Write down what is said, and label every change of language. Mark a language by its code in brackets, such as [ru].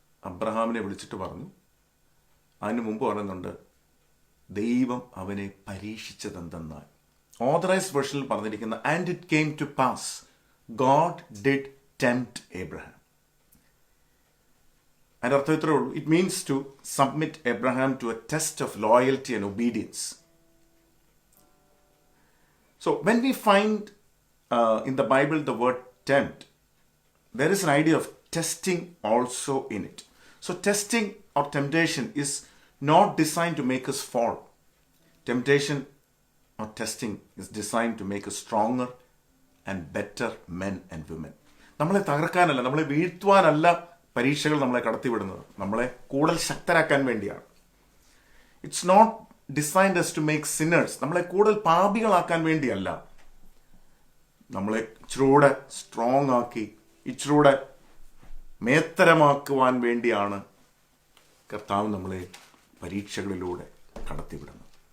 [ml] അബ്രഹാമിനെ വിളിച്ചിട്ട് പറഞ്ഞു, അതിന് മുമ്പ് പറയുന്നുണ്ട്, ദൈവം അവനെ പരീക്ഷിച്ചതെന്തെന്നാൽ. ഓതറൈസ്ഡ് വേർഷനിൽ പറഞ്ഞിരിക്കുന്ന [en] And it came to pass God did tempt Abraham. [ml] അതിൻ്റെ അർത്ഥം ഇത്രേ ഉള്ളൂ. [en] It means to submit Abraham to a test of loyalty and obedience. So when we find in the Bible the word tempt, there is an idea of testing also in it. So testing or temptation is not designed to make us fall. Temptation or testing is designed to make us stronger and better men and women. [ml] നമ്മളെ തകർക്കാനല്ല, നമ്മളെ വീഴ്ത്തുവാനല്ല പരീക്ഷകൾ നമ്മളെ കടത്തിവിടുന്നത്. നമ്മളെ കൂടുതൽ ശക്തരാക്കാൻ വേണ്ടിയാണ്. [en] It's not designed to make sinners. [ml] നമ്മളെ കൂടുതൽ പാപികളാക്കാൻ വേണ്ടിയല്ല, നമ്മളെ ഇച്ചിരൂടെ സ്ട്രോങ് ആക്കി ഇച്ചിരൂടെ മേത്തരമാക്കുവാൻ വേണ്ടിയാണ് കർത്താവ് നമ്മളെ പരീക്ഷകളിലൂടെ കടത്തിവിടുന്നത്.